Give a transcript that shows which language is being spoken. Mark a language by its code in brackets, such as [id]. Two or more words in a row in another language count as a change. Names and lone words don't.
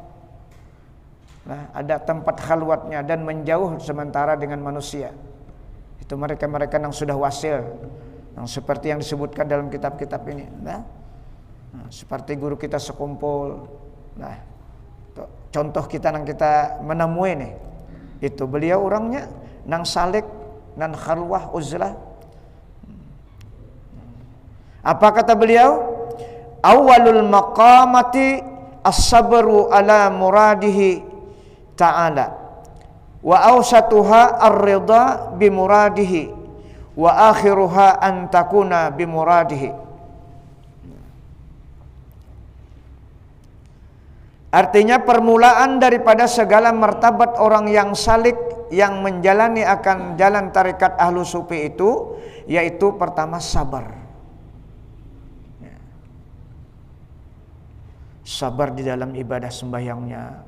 [id] Nah, ada tempat khalwatnya dan menjauh sementara dengan manusia. Itu mereka-mereka yang sudah wasil, yang seperti yang disebutkan dalam kitab-kitab ini. Nah, seperti guru kita sekumpul. Nah, contoh kita yang kita menemui nih, itu beliau orangnya nang salik, nang khalwah, uzlah. Apa kata beliau? [ar] أول المقامات الصبر على مراده تعالى وأوسطها الرضا بمراده وآخرها أن تكون بمراده. [id] Artinya permulaan daripada segala martabat orang yang salik, yang menjalani akan jalan tarikat ahlu sufi itu yaitu pertama sabar. Sabar di dalam ibadah sembahyangnya.